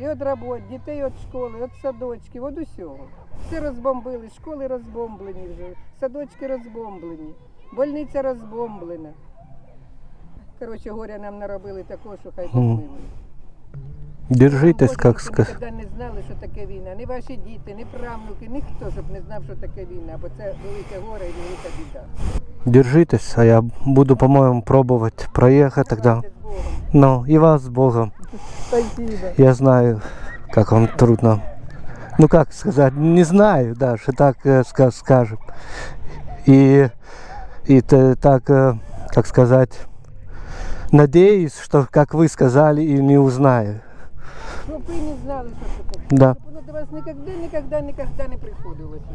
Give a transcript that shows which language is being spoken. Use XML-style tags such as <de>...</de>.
<uk>І від роботи, дітей від школи, від садочків, від усього. Все розбомбили, школи розбомблені вже, садочки розбомблені, больниця розбомблена. Коротше, горя нам наробили такого, що хай Бог милує.</uk> <ru>Держитесь, как сказать.</ru> <uk>Ніколи не знали, що таке війна. Ні ваші діти, ні правнуки, ніхто, щоб не знав, що таке війна, бо це велике горе і велика біда.</uk> <ru>Держитесь, а я буду, по-моему, пробовать проехать тогда.</ru> <uk>Давайте з Богом.</uk> <ru>Ну, и вас с Богом. Спасибо. Я знаю, как вам трудно. Ну, как сказать, не знаю, даже так скажем. И так, как сказать, надеюсь, что, как вы сказали, и не узнаю.</ru> <uk>Щоб ви не знали, що це таке.</uk> <ru>Да.</ru> <uk>Щоб воно до вас ніколи не приходило.</uk>